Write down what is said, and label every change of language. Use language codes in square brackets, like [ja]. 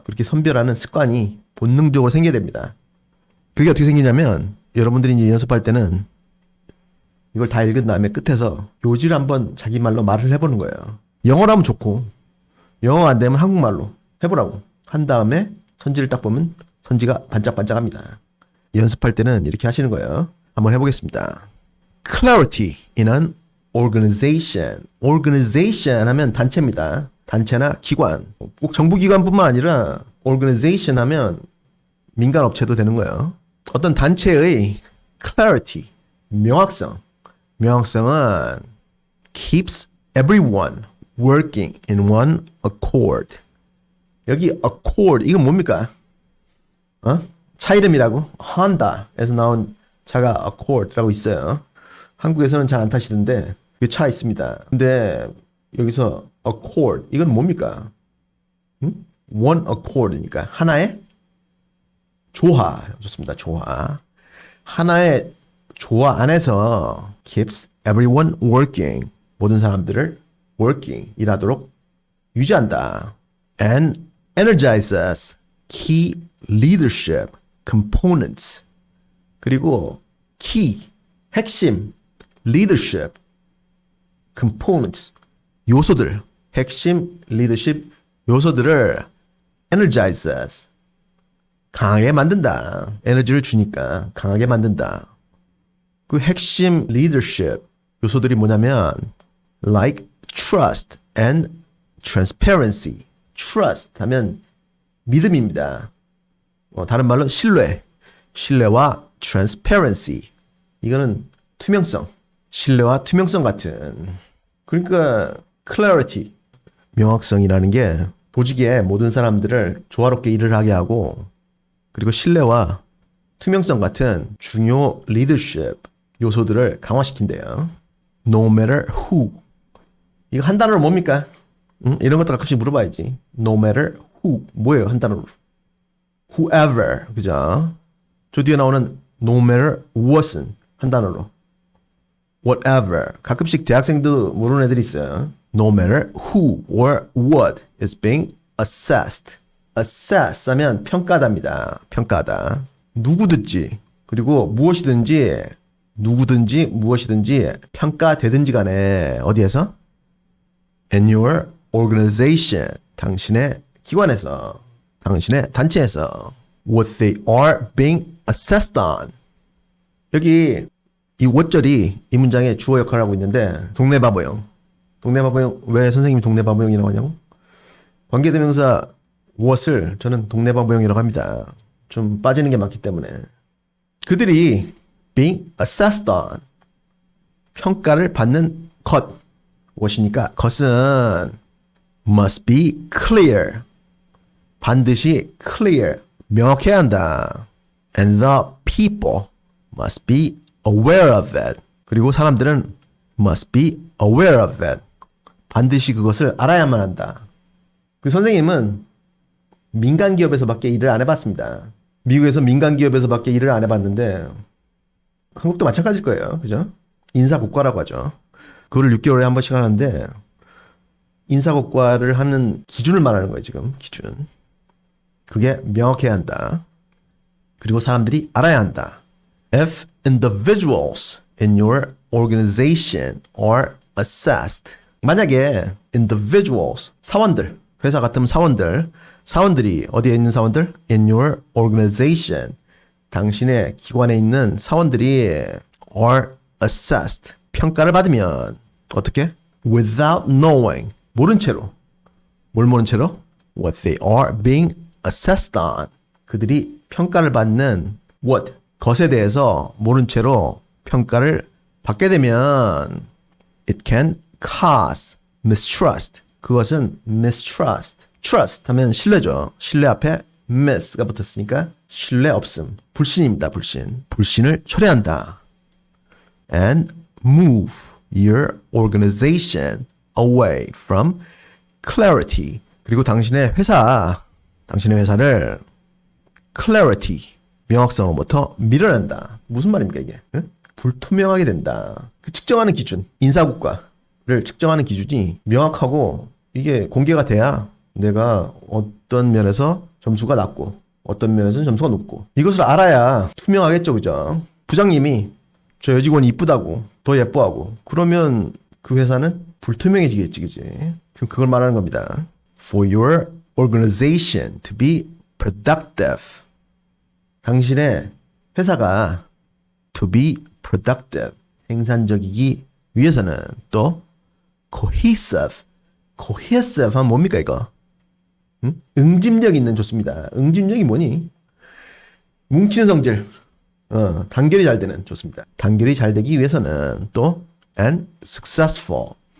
[ko] 그렇게 선별하는 습관이 본능적으로 생겨야 됩니다. 그게 어떻게 생기냐면 여러분들이 이제 연습할 때는 이걸 다 읽은 다음에 끝에서 요지를 한번 자기 말로 말을 해보는 거예요. 영어로 하면 좋고 영어가 안 되면 한국말로 해보라고. 한 다음에 선지를 딱 보면 선지가 반짝반짝합니다. 연습할 때는 이렇게 하시는 거예요. 한번 해보겠습니다. [en] Clarity in an organization. [ko] organization 하면 단체입니다. 단체나 기관. 꼭 정부기관뿐만 아니라 organization 하면 민간 업체도 되는 거예요. 어떤 단체의 clarity, 명확성. 명확성은 [en] keeps everyone working in one accord. [ko] 여기 accord 이건 뭡니까? 차 이름이라고? honda에서 나온 차가 accord라고 있어요. 한국에서는 잘 안 타시던데 그 차 있습니다. 근데 여기서 accord 이건 뭡니까? one accord니까 하나의 조화. 좋습니다. 조화. 하나의 조화 안에서 [en] keeps everyone working. [ko] 모든 사람들을 working, 일하도록 유지한다. [en] And energizes key leadership components. [ko] 그리고 key, 핵심, leadership components, 요소들, 핵심 leadership 요소들을 energizes, 강하게 만든다. 에너지를 주니까 강하게 만든다. 그 핵심 leadership 요소들이 뭐냐면 [en] like trust and transparency. [ko] trust 하면 믿음입니다. 다른 말로 신뢰. 신뢰와 transparency. 이거는 투명성. 신뢰와 투명성 같은. 그러니까 clarity. 명확성이라는 게 조직의 모든 사람들을 조화롭게 일을 하게 하고 그리고 신뢰와 투명성 같은 중요 leadership 요소들을 강화시킨대요. [en] No matter who. [ko] 이거 한 단어로 뭡니까? 이런 것도 가끔씩 물어봐야지. [en] No matter who. [ko] 뭐예요? 한 단어로. [en] Whoever. [ko] 그죠? 저 뒤에 나오는 [en] no matter what [ko] 은 한 단어로. [en] Whatever. [ko] 가끔씩 대학생도 모르는 애들이 있어요. [en] No matter who or what is being assessed. [ko] assess 하면 평가답니다. 평가하다. 누구든지 그리고 무엇이든지 누구든지 무엇이든지 평가되든지 간에 어디에서? [en] In your organization. [ko] 당신의 기관에서 당신의 단체에서 [en] what they are being assessed on. [ko] 여기 이 what절이 이 문장의 주어 역할을 하고 있는데 동네바보용. 동네바보용 왜 선생님이 동네바보용이라고 하냐고? 관계대명사 what을 저는 동네바보용이라고 합니다. 좀 빠지는 게 많기 때문에. 그들이 [en] being assessed on [ko] 평가를 받는 것 무엇이니까 것은 [en] must be clear [ko] 반드시 clear 명확해야 한다. [en] And the people must be aware of it. [ko] 그리고 사람들은 [en] must be aware of it. [ko] 반드시 그것을 알아야만 한다. 그 선생님은 민간 기업에서밖에 일을 안 해봤습니다. 미국에서 민간 기업에서밖에 일을 안 해봤는데 한국도 마찬가지일 거예요. 그죠? 인사고과라고 하죠. 그거를 6개월에 한 번씩 하는데 인사고과를 하는 기준을 말하는 거예요. 지금 기준. 그게 명확해야 한다. 그리고 사람들이 알아야 한다. [en] If individuals in your organization are assessed. [ko] 만약에 individuals, 사원들, 회사 같으면 사원들이 어디에 있는 사원들? [en] In your organization. [ko] 당신의 기관에 있는 사원들이 are assessed. 평가를 받으면 어떻게? [en] Without knowing. [ko] 모른 채로. 뭘 모른 채로? [en] What they are being assessed on. [ko] 그들이 평가를 받는 what? 것에 대해서 모른 채로 평가를 받게 되면 [en] it can cause mistrust. [ko] 그것은 mistrust. trust 하면 신뢰죠. 신뢰 앞에 miss가 붙었으니까 신뢰 없음. 불신입니다. 불신. 불신을 초래한다. [en] And move your organization away from clarity. [ko] 그리고 당신의 회사를 clarity, 명확성으로부터 밀어낸다. 무슨 말입니까 이게? 응? 불투명하게 된다. 그 측정하는 기준, 인사고과를 측정하는 기준이 명확하고 이게 공개가 돼야 내가 어떤 면에서 점수가 낮고 어떤 면에서는 점수가 높고 이것을 알아야 투명하겠죠. 그죠? 부장님이 저 여직원이 이쁘다고 더 예뻐하고 그러면 그 회사는 불투명해지겠지. 그지? 그럼 그걸 말하는 겁니다. [en] For your organization to be productive. [ko] 당신의 회사가 [en] to be productive. [ko] 생산적이기 위해서는 또 cohesive. cohesive 하면 뭡니까 이거? 응? 응집력 있는 좋습니다. 응집력이 뭐니? 뭉치는 성질. 단결이 잘 되는 좋습니다. 단결이 잘 되기 위해서는 또 [en] and successful.